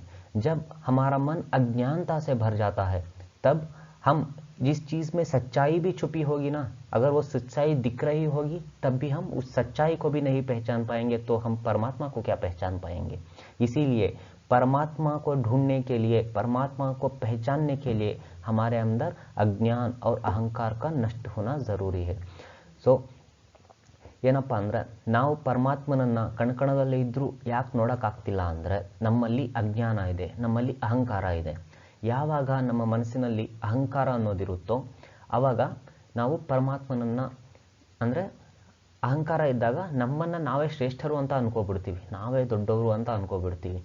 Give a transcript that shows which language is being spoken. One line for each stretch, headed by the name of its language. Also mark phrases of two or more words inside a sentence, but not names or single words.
Hindi: जब हमारा मन अज्ञानता से भर जाता है तब हम जिस चीज़ में सच्चाई भी छुपी होगी ना, अगर वो सच्चाई दिख रही होगी तब भी हम उस सच्चाई को भी नहीं पहचान पाएंगे, तो हम परमात्मा को क्या पहचान पाएंगे? इसीलिए परमात्मा को ढूंढने के लिए, परमात्मा को पहचानने के लिए हमारे अंदर अज्ञान और अहंकार का नष्ट होना ज़रूरी है।
Kannada: सो ಏನಪ್ಪ ಅಂದರೆ, ನಾವು ಪರಮಾತ್ಮನನ್ನು ಕಣಕಣದಲ್ಲಿ ಇದ್ದರೂ ಯಾಕೆ ನೋಡೋಕ್ಕಾಗ್ತಿಲ್ಲ ಅಂದರೆ, ನಮ್ಮಲ್ಲಿ ಅಜ್ಞಾನ ಇದೆ, ನಮ್ಮಲ್ಲಿ ಅಹಂಕಾರ ಇದೆ। ಯಾವಾಗ ನಮ್ಮ ಮನಸ್ಸಿನಲ್ಲಿ ಅಹಂಕಾರ ಅನ್ನೋದಿರುತ್ತೋ ಆವಾಗ ನಾವು ಪರಮಾತ್ಮನನ್ನು, ಅಂದರೆ ಅಹಂಕಾರ ಇದ್ದಾಗ ನಮ್ಮನ್ನು ನಾವೇ ಶ್ರೇಷ್ಠರು ಅಂತ ಅನ್ಕೋಬಿಡ್ತೀವಿ, ನಾವೇ ದೊಡ್ಡವರು ಅಂತ ಅನ್ಕೋಬಿಡ್ತೀವಿ।